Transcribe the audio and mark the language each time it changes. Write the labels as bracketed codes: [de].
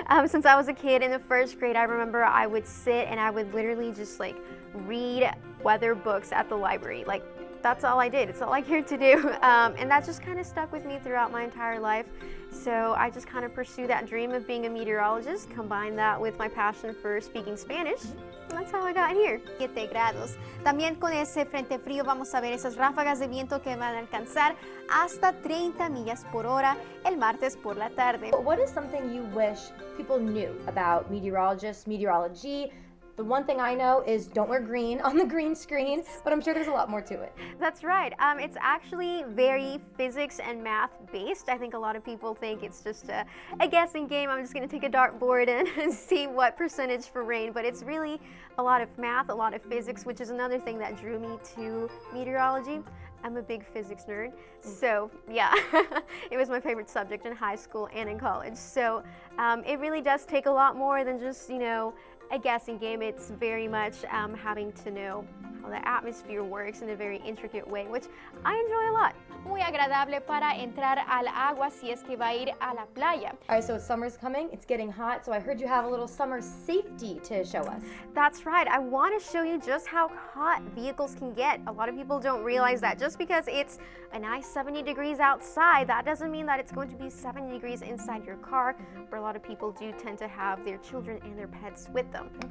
[en] Since I was a kid in the first grade, I remember I would sit and I would literally just like read weather books at the library. Like, that's all I did. It's all I cared to do. And that just kind of stuck with me throughout my entire life. So I just kind of pursued that dream of being a meteorologist, combined that with my passion for speaking Spanish. And that's how I got here. [es] 7 grados. También con ese frente frío vamos a ver esas ráfagas de viento que van a alcanzar hasta 30 millas por hora el martes por la tarde. [en] What is something you wish people knew about meteorologists, meteorology? The one thing I know is don't wear green on the green screen, but I'm sure there's a lot more to it. That's right. It's actually very physics and math based. I think a lot of people think it's just a guessing game. I'm just going to take a dartboard and see what percentage for rain, but it's really a lot of math, a lot of physics, which is another thing that drew me to meteorology. I'm a big physics nerd, so yeah, it was my favorite subject in high school and in college. So it really does take a lot more than just, you know, a guessing game. It's very much having to know how the atmosphere works in a very intricate way, which I enjoy a lot. [es] Muy agradable para entrar al agua si es que va a ir a la playa. [en] All right, so summer's coming, it's getting hot, so I heard you have a little summer safety to show us. That's right. I want to show you just how hot vehicles can get. A lot of people don't realize that just because it's a nice 70 degrees outside, that doesn't mean that it's going to be 70 degrees inside your car, where a lot of people do tend to have their children and their pets with them.